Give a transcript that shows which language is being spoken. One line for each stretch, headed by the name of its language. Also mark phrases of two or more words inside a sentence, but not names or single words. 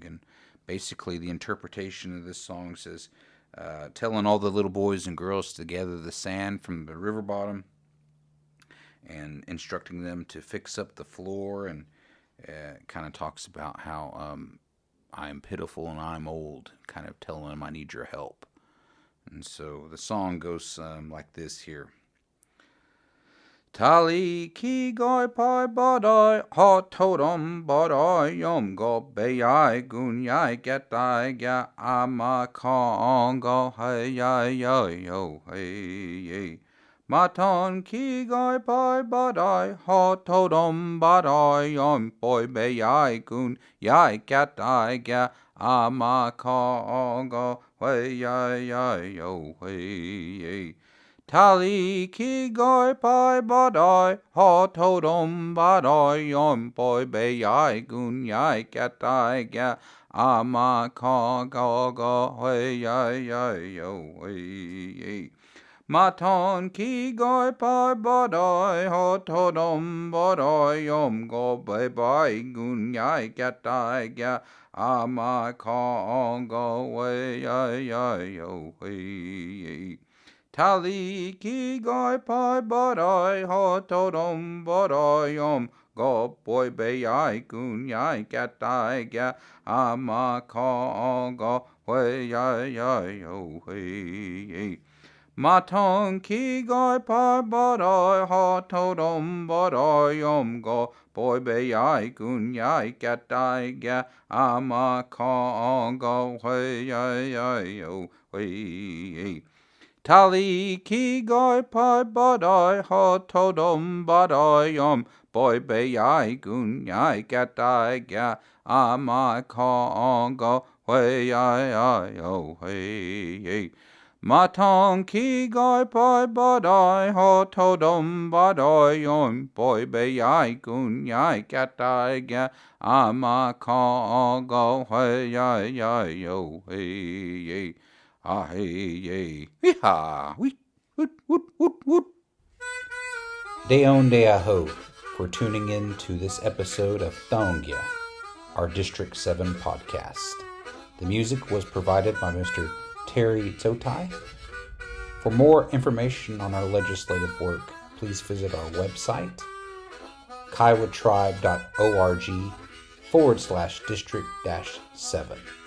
English: And basically the interpretation of this song says, telling all the little boys and girls to gather the sand from the river bottom and instructing them to fix up the floor, and kind of talks about how I am pitiful and I'm old, kind of telling them I need your help. And so the song goes like this here.
Kiowa: Tali ki goi pai badai ha totem badai yom go bayai gun yai get I ga ama kong go hey yo hey. Maton ki goi pai badai ha totem badai yom boy bayai gun yai get I ga ama kong go hey yo hey. Tali ki goi pai badai ha totem badai yom boy bayai gun yai gatai ga ama ka go hey yo hey. Maton ki goi pai badai ha totem badai yom go bai gun yai gatai ga ama ka go hey yo hey. Tali ki goi pai badai ha totem badai yom go boy bayai gun yai gatai ga ama ka go hey yo hey. Matong ki goi pai badai ha totem badai yom go boy bayai gun yai gatai ga ama ka go hey yo hey. Tali ki goi pai badai ha totem badai yom boy bayai gun yai gatai ga ama ka go hey yo hey. Matong ki goi pai badai ha totem badai yom boy bayai gun yai gatai ga ama ka go hey yo hey. Ah, hey, yay. Hee-haw. Wee, woot, woot, woot, woot. Day on, day I ho.
English: for tuning in to this episode of Thongya, our District 7 podcast. The music was provided by Mr. Terry Tsotai. For more information on our legislative work, please visit our website, kiowatribe.org/district-7.